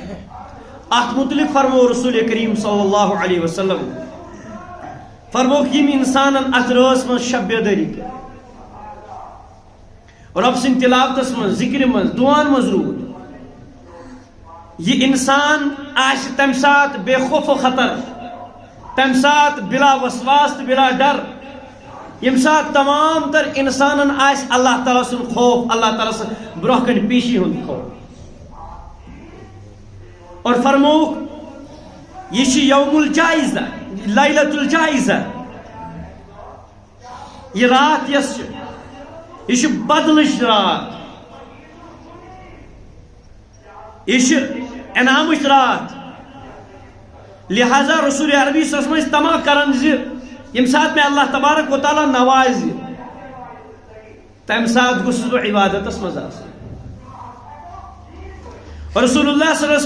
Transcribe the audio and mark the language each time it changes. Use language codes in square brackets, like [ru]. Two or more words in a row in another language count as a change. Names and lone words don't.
[ks] ات متعلق فرمو رسول کریم [ar] صلی اللہ علیہ وسلم [ks] فرمو کہ یم انسان ات رس من شب بیداری رب سن تلاوتس من ذکر من دعان من رود یہ انسان آس تم سات بے خوف و خطر تم سات بلا وسواس بلا ڈر یم سات تمام تر انسان آس اللہ تعالیٰ سن خوف اللہ تعالیٰ سن برہ کن پیشی ہند خوف اور فرموک یہ [ar] یوم الجائزہ لیلۃ الجائزہ [ks] یہ رات یس یہ بدلش رات یہ انعامش رات لہذا رسول عربی [ar] صلی اللہ علیہ وسلم [ks] تما کرن یم سات میں اللہ تبارک و تعالیٰ نواز تم سات گھس عبادت مز اور رسول اللہ [ar] صلی اللہ علیہ وسلم